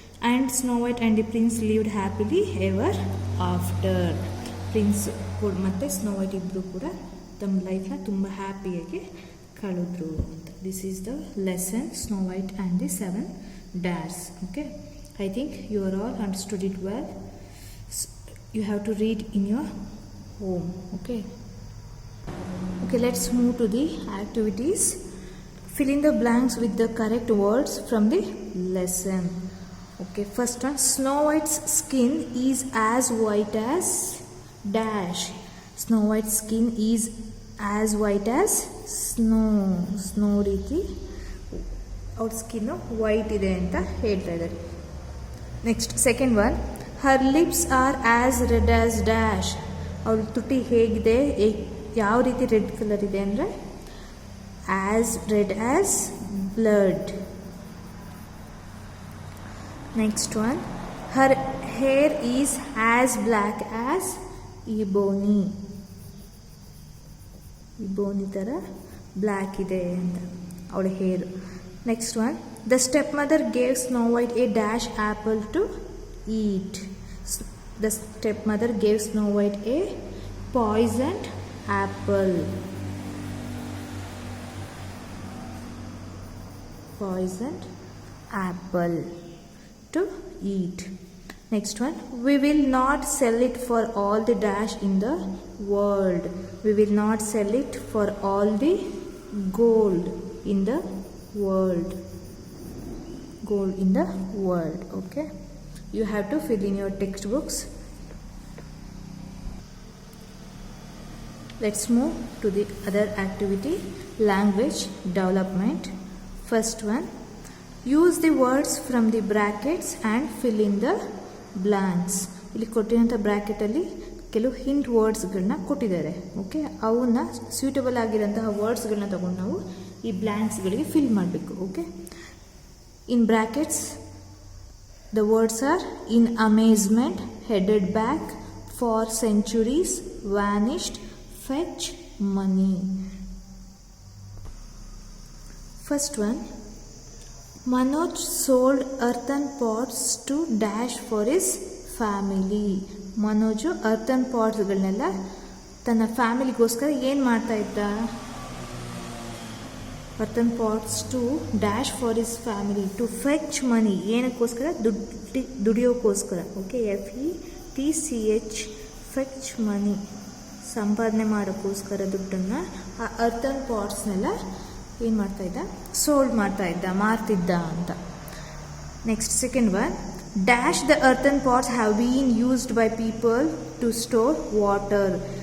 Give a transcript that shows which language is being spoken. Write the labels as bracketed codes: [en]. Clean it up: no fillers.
[en] And Snow White and the prince lived happily ever after. [kn] Prince ಮತ್ತು snow white ಇಬ್ಬರು ಕೂಡ ತಮ್ಮ ಲೈಫ್ನ ತುಂಬ ಹ್ಯಾಪಿಯಾಗಿ ಕಳೆದ್ರು ಅಂತ. [en] This is the lesson Snow White and the 7 dares. Okay, I think you are all understood it well. You have to read in your home. Okay, let's move to the activities. Fill in the blanks with the correct words from the lesson. Okay, first one, Snow White's skin is as white as dash. Snow White's skin is as white as snow [kn] ರೀತಿ ಅವ್ರ skin white ಇದೆ ಅಂತ ಹೇಳ್ತಾ ಇದ್ದಾರೆ. [en] Next second one, her lips are as red as dash. [kn] ಅವಳ ತುಟಿ ಹೇಗಿದೆ, ಯಾವ ರೀತಿ ರೆಡ್ ಕಲರ್ ಇದೆ ಅಂದರೆ [en] As red as blood. Next one, her hair is as black as ebony. [kn] ಇಬೋನಿ ಥರ ಬ್ಲ್ಯಾಕ್ ಇದೆ ಅಂತ ಅವಳ ಹೇರು. [en] Next one, the step mother gave Snow White a dash apple to eat. The stepmother gave Snow White a poisoned apple. Poisoned apple to eat. Next one, we will not sell it for all the dash in the world. We will not sell it for all the gold in the world. Gold in the world. Okay, you have to fill in your textbooks. Let's move to the other activity, language development. First one, use the words from the brackets and fill in the blanks. [kn] ಇಲ್ಲಿ ಕೊಟ್ಟಿರೋಂಥ ಬ್ರ್ಯಾಕೆಟಲ್ಲಿ ಕೆಲವು hint ವರ್ಡ್ಸ್ಗಳನ್ನ ಕೊಟ್ಟಿದ್ದಾರೆ. Okay, ಅವನ್ನ suitable ಆಗಿರೋಂತಹ ವರ್ಡ್ಸ್ಗಳನ್ನ ತಗೊಂಡು ನಾವು ಈ ಬ್ಲ್ಯಾಂಕ್ಸ್ಗಳಿಗೆ fill ಮಾಡಬೇಕು. [en] Okay, in brackets the words are in amazement, headed back, for centuries, vanished, fetch money. First one, Manoj sold earthen pots to dash for his family. [kn] Manoj ಅರ್ಥನ್ ಪಾಟ್ಸ್ಗಳನ್ನೆಲ್ಲ ತನ್ನ ಫ್ಯಾಮಿಲಿಗೋಸ್ಕರ ಏನು ಮಾಡ್ತಾ ಇದ್ದ? [en] earthen pots to dash for his family, to fetch money. [kn] ಏನಕ್ಕೋಸ್ಕರ? ದುಡಿಯೋಕ್ಕೋಸ್ಕರ. Okay, FETCH, fetch ಮನಿ, ಸಂಪಾದನೆ ಮಾಡೋಕ್ಕೋಸ್ಕರ ದುಡ್ಡನ್ನು ಆ ಅರ್ಥನ್ ಪಾಟ್ಸ್ನೆಲ್ಲ ಏನು ಮಾಡ್ತಾಯಿದ್ದ? Sold ಮಾಡ್ತಾಯಿದ್ದ, ಮಾರ್ತಿದ್ದ ಅಂತ. [en] Next second one, dash the earthen pots have been used by people to store water.